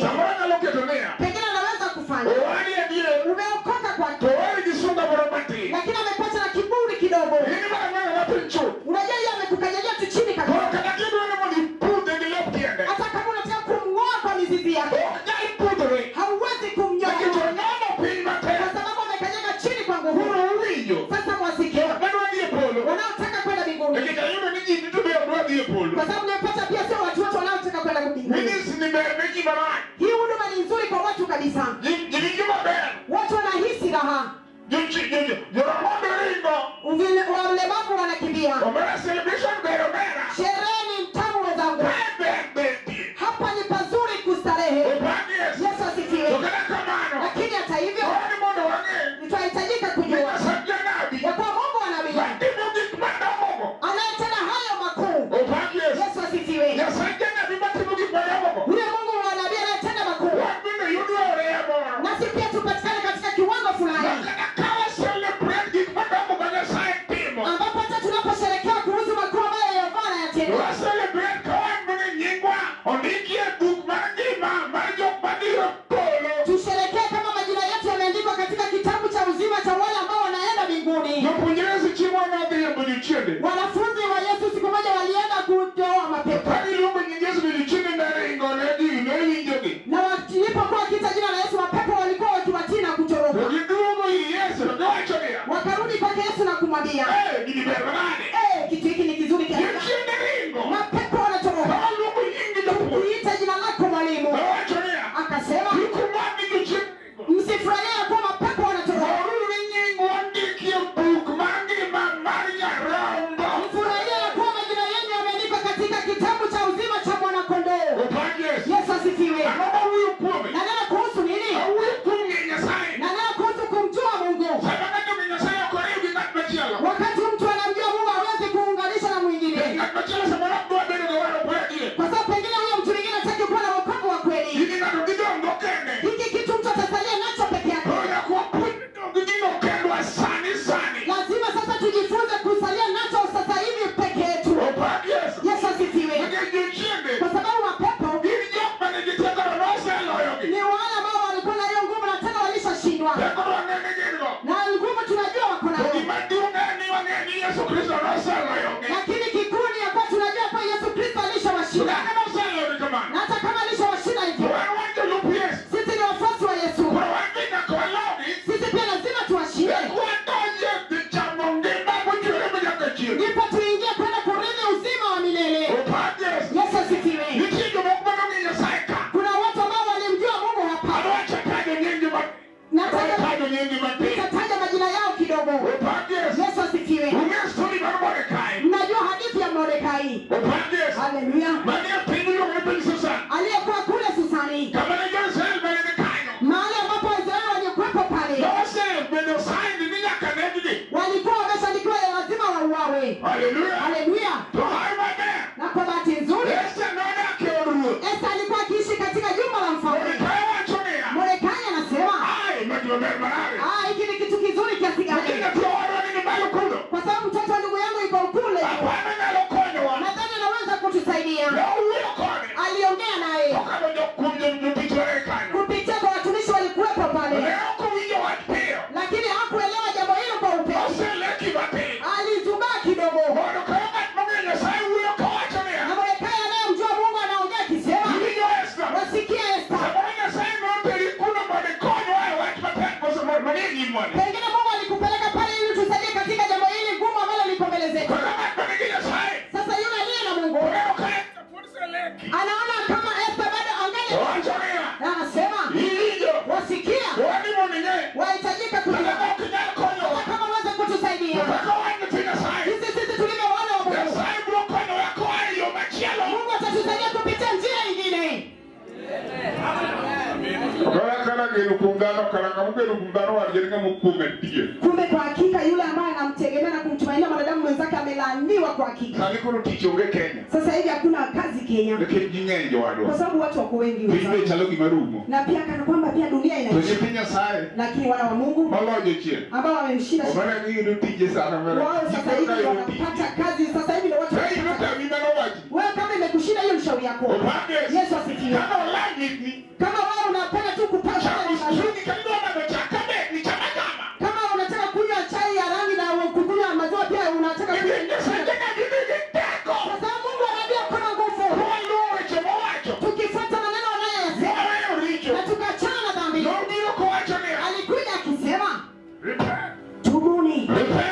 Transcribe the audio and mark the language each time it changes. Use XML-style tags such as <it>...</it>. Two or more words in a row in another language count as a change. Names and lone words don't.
<sw>Pengine anaweza kufanya umeokoka kwake, lakini amepata na kiburi kidogo. Unajua yeye amekukanyagia tu chini kabisa. Hata kama unataka kumng'oa kwa mizizi yake hauwezi kumnyoa.</sw> <luo>winjo.</luo> <sw>Sasa mwasikia</sw> <luo>Madwa dhie polo.</luo> <sw>wanaotaka kwenda mbinguni,</sw> <luo>Nikech ayudo ni ji duto be ok dwa dhie polo.</luo> <sw>kwa sababu nimepata pia sio watu wote wanaotaka kwenda mbinguni.</sw> <luo>Ministry ni ber ne ji marach.</luo> <sw>Hii huduma ni nzuri kwa watu kabisa,</sw> <luo>Ji winjo maber.</luo> <sw>watu wanahisi raha,</sw> <luo>Joromondo ringo.</luo> <sw>walemavu wanakimbia.</sw> <luo>Omera celebration ber omera.</luo> <sw>Sherehe ni mtamu wenzangu,</sw> <luo>Ber betie.</luo> <sw>hapa ni pazuri kustarehe.</sw> <luo>Opagi Yesu.</luo> <sw>Yesu asifiwe.</sw> <luo>To kata kamano.</luo> <sw>Lakini hata hivyo</sw> <luo>Wani mondo wang'e.</luo> <sw>tunahitajika Ni kujua</sw> <luo>Nyasaye janabi.</luo> <sw>ya kuwa Mungu wa nabii</sw> <luo>Matimo gik madongo.</luo> <sw>anayetenda hayo makuu.</sw> <luo>Opagi Yesu.</luo> <sw>Yesu asifiwe.</sw> <luo>Nyasaye janabi matimo gik madongo.</luo> <sw>Yule Mungu wa nabii anayetenda makuu,</sw> <luo>Wan bende yudo oreya moro.</luo> <sw>nasi pia tupatikane katika kiwango fulani</sw> <luo>Makana kawa celebrate gik madongo ma Nyasaye timo.</luo> <sw>ambapo hata tunaposherekea kuhusu makuu ambayo Yehova anayatenda,</sw> <luo>Wa celebrate ka wan bende nyingwa ondikie buk mar ngima mar jok mabiro polo.</luo> <sw>tusherekee kama majina yetu yameandikwa katika kitabu cha uzima cha wale ambao wanaenda mbinguni.</sw> <luo>Jopuonjre sichiemo nodhi e budichiende.</luo> <sw>Wanafunzi wa Yesu siku moja walienda kutoa mapepo,</sw> <luo>Ka giluongo nying Yesu budichiende ne ringo ne ji ne winjogi.</luo> <sw>na walipokuwa wakiita jina la Yesu, mapepo walikuwa wakiwatii na</sw> <luo>To</luo> <sw>kutoroka.</sw> <luo>giduogo ir Yesu to giwacho niya.</luo> <sw>Wakarudi kwake Yesu na kumwambia,</sw> <luo>Gini ber manade.</luo> <sw>kitu hiki ni kizuri kiasi gani?</sw> <luo>Budichiende ringo.</luo> <sw>Mapepo wanatoroka.</sw> <luo>Kawaluongo nyingi japuonj.</luo> <sw>Kuita jina lako mwalimu.</sw> <luo>Kawacho niya.</luo> <sw>Akasema,</sw> <luo>Kikumani budichiende ringo.</luo> <sw>msifurahie kuwa mapepo wanatoroka.</sw> <luo>Oruru ni nyingwa ondikie buk mar ngima mar nyarombo.</luo> <sw>Mfurahie ya kuwa majina yenu yameandikwa katika kitabu cha uzima cha mwanakondoo.</sw> <luo>Opagi Yesu.</luo> <sw>Yesu asifiwe.</sw> <luo>Ang'o mawuoyo kuome?</luo> <sw>Na neno kuhusu nini?</sw> <luo>Awuoyo kuom ng'eyo Nyasaye.</luo> <sw>Na neno kuhusu kumjua Mungu.</sw> <luo>Sama ng'ato ong'eyo Nyasaye ok oriw gi ng'at machielo.</luo> <sw>Wakati mtu anamjua Mungu hawezi kuunganisha na mwingine,</sw> <luo>Ng'at machielo samoro ok dwa bedo gi waro pore adier.</luo> <sw>kwa sababu pengine huyo mtu mwingine hataki kuwa na wokovu wa kweli.</sw> <luo>Gini ng'ato gidongo kende.</luo> <sw>Hiki kitu mtu atasalia nacho peke yake.</sw> <luo>Koro nyaka wapuonj dongo gino kendwa sani sani.</luo> <sw>Lazima sasa tujifunze kusalia nacho sasa hivi peke yetu.</sw> <luo>Opagi Yesu.</luo> <sw>Yesu asifiwe.</sw> <luo>Nikech jochiende</luo> <sw>Kwa sababu mapepo</sw> <luo>gin jok mane giteko noseloyogi.</luo> <sw>ni wale ambao walikuwa na hiyo nguvu na tena walishashindwa,</sw> <luo>Teko wang'e ni gin go.</luo> <sw>na nguvu tunajua wako</sw> <luo>To</luo> <sw>nayo,</sw> <luo>gima duong' en ni wang'e ni Yesu Kristo noseloyogi.</luo> <sw>lakini kikuu ni ya kuwa tunajua kwa Yesu Kristo</sw> <luo>To</luo> <sw>alishawashinda,</sw> <luo>kaka noseloyogi kamano.</luo> <sw>na hata kama alishawashinda</sw> <luo>To</luo> <sw>hivyo,</sw> <luo>wan wan jolup Yesu.</luo> <sw>sisi ni wafuasi wa Yesu.</sw> <luo>Koro wan be nyaka walogi.</luo> <sw>Sisi pia lazima tuwashinde,</sw> <luo>Eka wadonje dhi chamo ngima mochwere manyaka chieng'.</luo> <sw>ndipo tuingie kwenda kurithi uzima wa milele.</sw> <luo>Opagi Yesu.</luo> <sw>Yesu asifiwe.</sw> <luo>Nitie jomoko manong'eyo Nyasaye ka.</luo> <sw>Kuna watu ambao walimjua Mungu hapa,</sw> <luo>Adwacho tajo nyingi ma.</luo> <sw>nataka</sw> <luo>Tajo nyingi matin.</luo> <sw>nitataja majina yao kidogo.</sw> <luo>Opagi Yesu.</luo> <sw>Yesu asifiwe.</sw> <luo>Ung'e story mar Mordekai.</luo> <sw>Mnajua hadithi ya Mordekai.</sw> <luo>Opagi Yesu. Haleluya. Mane piny miluongo ni piny Susan.</luo> <sw>Aliyekuwa kule Susani,</sw> <luo>Kama ne jo-Israel bende ni kanyo.</luo> <sw>mahali ambapo Waisraeli walikuwepo pale,</sw> <luo>Nosebedo sign ni nyaka neggi.</luo> <sw>walikuwa wameshaandikiwa ya lazima wauawe. Haleluya. Haleluya.</sw> <luo>To hayo maber.</luo> <sw>Na kwa bahati nzuri,</sw> <luo>Esta nodak e od ruoth.</luo> <sw>Esta alikuwa akiishi katika jumba la mfalme.</sw> <luo>Mordekai wacho niya.</luo> <sw>Mordekai anasema,</sw> <luo>Ai, magi maber manade.</luo> <sw>hiki ni kitu kizuri kiasi Lakini gani,</sw> <luo>nyathi owadwa nigi malo kuno.</luo> <sw>kwa sababu mtoto wa ndugu yangu yuko kule,</sw> <luo>Aparo nyalo konyowa.</luo> <sw>nadhani anaweza kutusaidia.</sw> <luo>Ne owuoyo kode.</luo> <sw>Aliongea naye</sw> <luo>Okalo kuom jotich were kanyo.</luo> <sw>kupitia kwa watumishi walikuwepo</sw> <luo>Ne</luo> <sw>pale,</sw> <luo>ok owinjo wach piyo.</luo> <sw>lakini hakuelewa jambo hilo kwa upesi.</sw> <luo>Oseleki matin.</luo> <sw>Alizubaa kidogo,</sw> <luo>Mondo ka ng'at mong'eyo Nyasaye wuoyo kawacho niya.</luo> <sw>na Mordekai anayemjua Mungu anaongea akisema,</sw> <luo>Iwinjo Esta.</luo> <sw>wasikia Esta,</sw> <luo>Samoro Nyasaye noteri kuno mondo ikonywa e wach matek manie nyim wade.</luo> <sw>pengine Mungu alikupeleka pale ili tusaidie katika jambo hili ngumu ambalo liko mbele zetu.</sw> <luo>Kaka ng'at manigi Nyasaye.</luo> <sw>Sasa yule aliye na Mungu</sw> <luo>Oneno ka Esta pod seleki.</luo> <sw>anaona kama Esta bado angali,</sw> <luo>Owacho niya.</luo> <sw>na anasema,</sw> <luo>Iwinjo.</luo> <sw>wasikia,</sw> <luo>Wani mondo ing'e.</luo> <sw>wahitajika</sw> <luo>Kaka</luo> <sw>kujua</sw> <luo>ok inyal konyowa.</luo> <sw>kama uweze kutusaidia.</sw> <luo>Kaka wan nyithi Nyasaye.</luo> <sw>Sisi tulivyo wana wa Mungu,</sw> <luo>Nyasaye biro konyowa koa e yo machielo.</luo> <sw>Mungu atatusaidia kupitia njia nyingine.</sw> <luo>Kaya kana geno kuom dhano karanga mogeno kuom dhano wadgi en ng'ama okuong adier.</luo> <sw>Kumbe kwa hakika yule ambaye anamtegemea na kumtumainia mwanadamu mwenzake amelaaniwa kwa hakika.</sw> <luo>Sani koro tich onge Kenya.</luo> <sw>Sasa hivi hakuna kazi Kenya,</sw> <luo>Nikech ji ng'eny</luo> <sw>kwa</sw> <luo>jowadwa.</luo> <sw>sababu watu wako wengi</sw> <luo>Piny be</luo> <sw>wenzangu.</sw> <luo>chalo gima rumo.</luo> <sw>Na pia kana kwamba pia dunia</sw> <luo>To</luo> <sw>inaishi,</sw> <luo>nyithi Nyasaye</luo> <sw>lakini wana wa Mungu</sw> <luo>malojo chien.</luo> <sw>ambao wamemshinda</sw> <luo>Omana giyudo tije sana mbele.</luo> <sw>wao sasa hivi wanapata kazi. Sasa hivi ndio watu</sw> <luo>Ka iyudo</luo> <sw>wanapata.</sw> <luo>tawi mane owachi.</luo> <sw>Wewe kama imekushinda hiyo ni shauri yako.</sw> <luo>Opande.</luo> <sw>Yesu asifiwe.</sw> <luo>Kaka olanyitni.</luo> <sw>Kama wewe unapenda tu kupata</sw> <luo>Chamo chungi kanidwa madho chak kabe ni chama chama.</luo> <sw>kama unataka kunywa chai ya rangi na kukunywa maziwa pia unataka</sw> <luo>Nikech</luo> <sw>kunywa.</sw> <luo>Nyasaye jana gini gi teko.</luo> <sw>Kwa sababu Mungu anajua kuna nguvu.</sw> <luo>Waluwo weche mowacho.</luo> <sw>Tukifuata maneno anayoyasema</sw> <luo>Moweyo richo.</luo> <sw>na tukachana na dhambi.</sw> <luo>Nobiro kowacho niya.</luo> <sw>Alikuja akisema,</sw> <en>Repent.</en> <sw>tubuni.</sw> <en>Repent.</en>